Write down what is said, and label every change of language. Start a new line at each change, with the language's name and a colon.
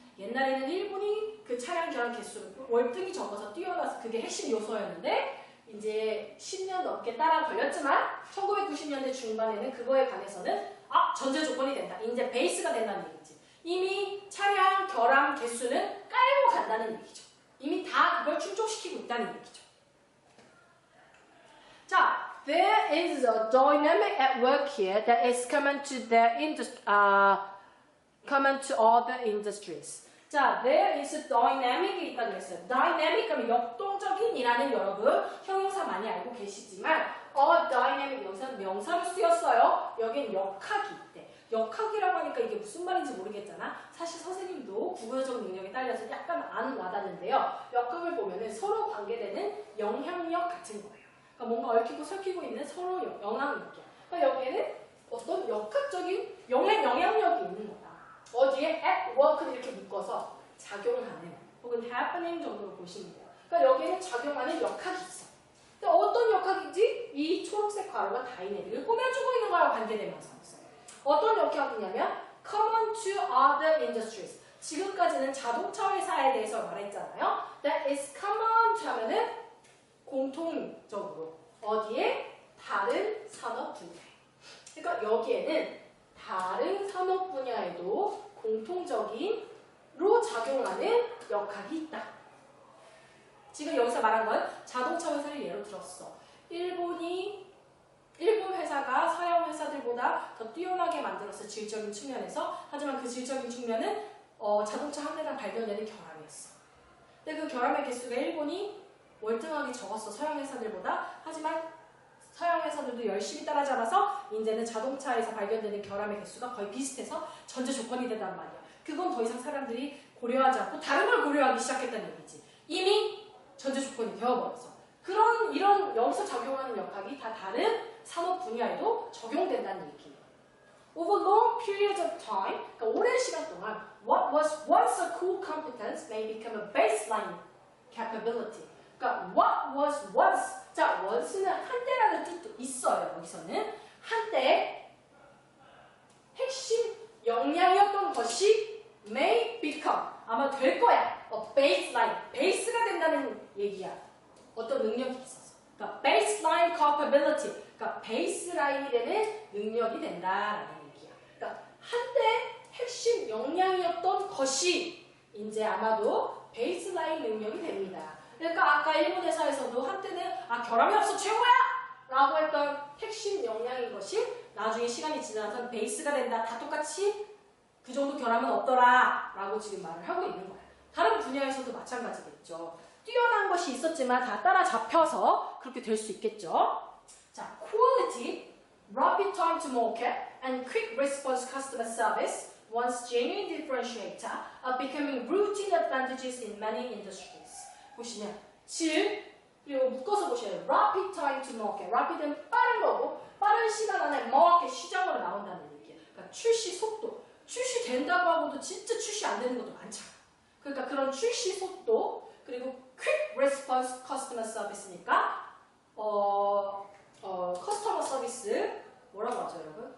Korean: 옛날에는 일본이 그 차량 결함 개수를 월등히 적어서 뛰어나서 그게 핵심 요소였는데 이제 10년 넘게 따라 걸렸지만 1990년대 중반에는 그거에 관해서는 전제 조건이 된다. 이제 베이스가 된다는 얘기지. 이미 차량 결함 개수는 깔고 간다는 얘기죠. 이미 다 그걸 충족시키고 있다는 얘기죠.
English: 자, there is a dynamic at work here that is common to other industries.
Korean: 자,
English: there is a dynamic
Korean: 이 있다고 했어요. dynamic 하면 역동적인이라는 여러분 형용사 많이 알고 계시지만 dynamic 여기서는 명사로 쓰였어요. 여긴 역학이 있대. 역학이라고 하니까 이게 무슨 말인지 모르겠잖아. 사실 선생님도 국어적 능력에 딸려서 약간 안 와닿는데요. 역학을 보면은 서로 관계되는 영향력 같은 거예요. 그러니까 뭔가 얽히고 설키고 있는 서로 영향력이야. 그러니까 여기에는 어떤 역학적인 영향력이 있는 거다. 어디에 at work를 이렇게 묶어서 작용하는 혹은 happening 정도로 보시면 돼요. 그러니까 여기에는 작용하는 역학이 있어. 근데 어떤 역학인지 이 초록색 가로가 다이내믹을 꾸며주고 있는 거랑 관계되면서 있어요. 어떤 역학이냐면
English: common to other industries.
Korean: 지금까지는 자동차 회사에 대해서 말했잖아요.
English: That is common to
Korean: 하면은 공통적으로 어디에? 다른 산업 분야에. 그러니까 여기에는 다른 산업 분야에도 공통적인로 작용하는 역학이 있다. 지금 여기서 말한 건 자동차 회사를 예로 들었어. 일본 회사가 서양 회사들보다 더 뛰어나게 만들었어. 질적인 측면에서. 하지만 그 질적인 측면은 자동차 한 대당 발견되는 결함이었어. 근데 그 결함의 개수가 일본이 월등하게 적었어. 서양 회사들보다. 하지만 서양 회사들도 열심히 따라잡아서 이제는 자동차에서 발견되는 결함의 개수가 거의 비슷해서 전제 조건이 된단 말이야. 그건 더 이상 사람들이 고려하지 않고 다른 걸 고려하기 시작했다는 얘기지. 이미 전제 조건이 되어버려서. 이런 여기서 적용하는 역학이 다 다른 산업 분야에도 적용된다는 얘기예요.
English: Over long periods of time,
Korean: 그러니까 오랜 시간 동안
English: what was once a core competence may become a baseline capability.
Korean: 그러니까
English: what was once,
Korean: 자 once는 한때라는 뜻도 있어요. 여기서는 한때 핵심 역량이었던 것이
English: may become,
Korean: 아마 될 거야. baseline, 베이스가 된다는 얘기야. 어떤 능력이 있어서. 그러니까 baseline capability, 그러니까 베이스라인이 되는 능력이 된다라는 얘기야. 그러니까 한때 핵심 역량이었던 것이 이제 아마도 베이스라인 능력이 됩니다. 그러니까 아까 일본 회사에서도 한때는 결함이 없어 최고야! 라고 했던 핵심 역량인 것이 나중에 시간이 지나서 베이스가 된다. 다 똑같이 그 정도 결함은 없더라 라고 지금 말을 하고 있는 거야. 다른 분야에서도 마찬가지겠죠. 뛰어난 것이 있었지만 다 따라잡혀서 그렇게 될 수 있겠죠.
English: 자, quality, rapid time to market, and quick response customer service once genuine differentiator are becoming routine advantages in many industries.
Korean: 보시면 질, 그리고 묶어서 보셔요.
English: rapid time to market.
Korean: rapid은 빠른 거고 빠른 시간 안에 market, 시장으로 나온다는 얘기예요. 그러니까 출시 속도. 출시된다고 하고도 진짜 출시 안 되는 것도 많잖아. 그러니까 그런 출시 속도, 그리고
English: quick response customer service
Korean: 니까 커스터머 서비스 뭐라고 하죠, 여러분?